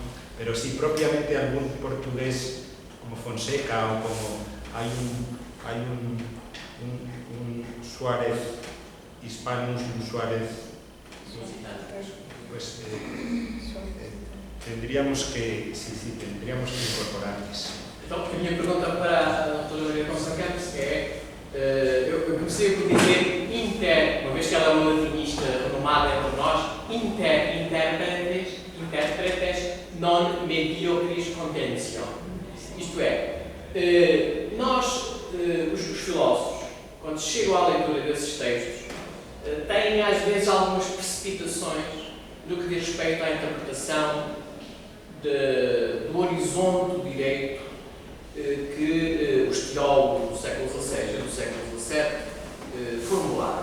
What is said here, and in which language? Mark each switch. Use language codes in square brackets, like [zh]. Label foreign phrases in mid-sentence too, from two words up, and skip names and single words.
[es] Pero si propiamente algún portugués como Fonseca o como hay un Suárez Hispanus y un Suárez, pues tendríamos que incorporarles. [pt] Então, a minha pergunta para a doutora Maria Conceição Campos é, eu comecei por dizer uma vez que ela é uma latinista renomada entre nós, [la] interpretes non mediocris contentio. [pt] Isto é, nós, os filósofos, quando chegam à leitura desses textos, têm às vezes algumas precipitações no que diz respeito à interpretação do horizonte do direito que os teólogos do século XVI e do século XVII formularam.